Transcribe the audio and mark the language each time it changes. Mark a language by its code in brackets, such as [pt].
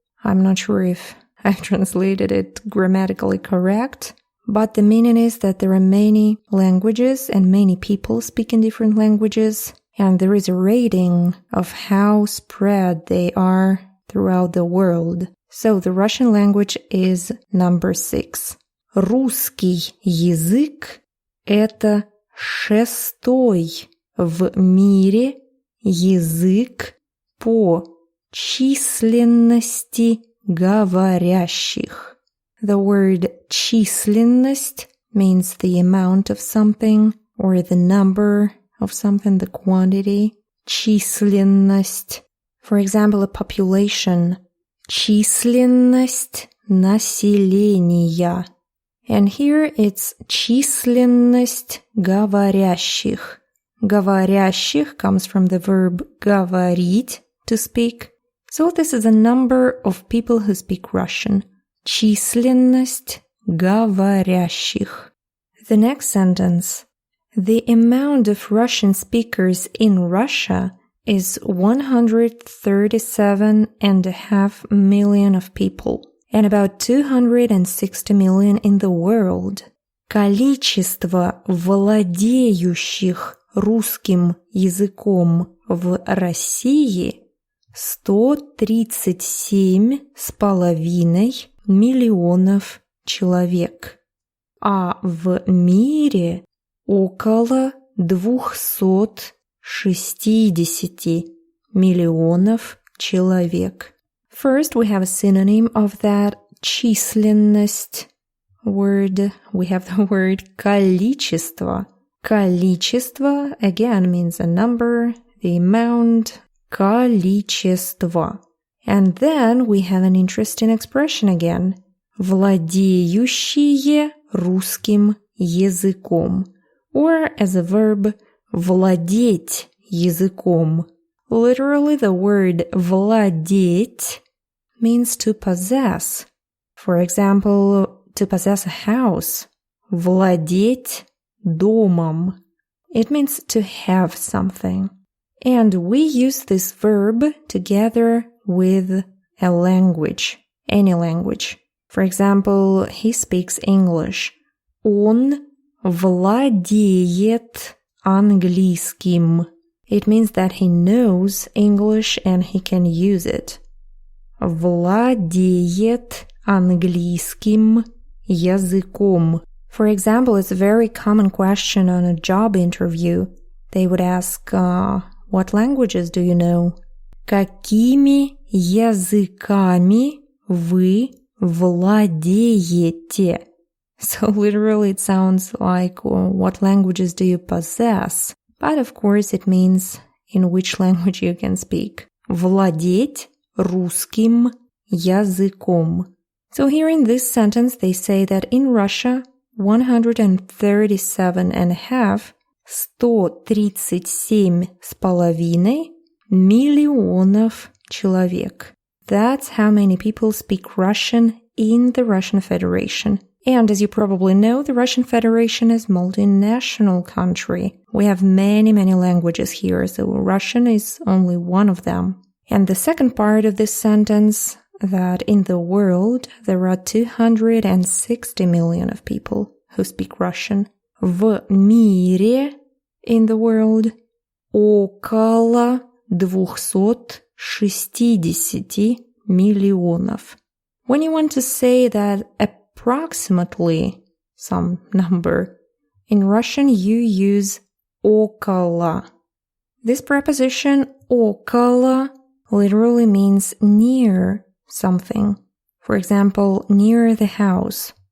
[en] I'm not sure if I translated it grammatically correct, but the meaning is that there are many languages and many people speak in different languages, and there is a rating of how spread they are throughout the world. So the Russian language is number 6. [ru] Русский язык – это шестой в мире язык по численности говорящих. [en] The word численность means the amount of something or the number of something, the quantity. [ru] Численность. [en] For example, a population. [ru] Численность населения. [en] And here it's [ru] численность говорящих. [en] Говорящих comes from the verb говорить, to speak. So this is a number of people who speak Russian. [ru] Численность говорящих. [en] The next sentence. The amount of Russian speakers in Russia is 137.5 million of people, and about 260 million in the world. [ru] Количество владеющих русским языком в России 137,5 миллионов человек, а в мире около 260 миллионов человек. [en] First, we have a synonym of that численность word. We have the word количество. Количество, again, means a number, the amount, количество. And then we have an interesting expression again. [ru] Владеющие русским языком. [en] Or as a verb, [ru] владеть языком. [en] Literally, the word владеть means to possess. For example, to possess a house. [ru] Владеть домом. [en] It means to have something. And we use this verb together with a language, any language. For example, he speaks English. [ru] Он владеет английским. [en] It means that he knows English and he can use it. [ru] Владеет английским языком. [en] For example, it's a very common question on a job interview. They would ask, what languages do you know? [ru] Какими языками вы владеете? [en] So literally it sounds like, what languages do you possess? But of course it means in which language you can speak. [ru] Владеть русским языком. [en] So here in this sentence they say that in Russia 137,5 [ru] миллионов человек. [en] That's how many people speak Russian in the Russian Federation. And as you probably know, the Russian Federation is a multinational country. We have many languages here, so Russian is only one of them. And the second part of this sentence, that in the world there are 260 million of people who speak Russian. [ru] В мире, [en] in the world, [ru] около 260 миллионов. [en] When you want to say that approximately some number, in Russian you use около. This preposition около literally means near something. For example, near the house.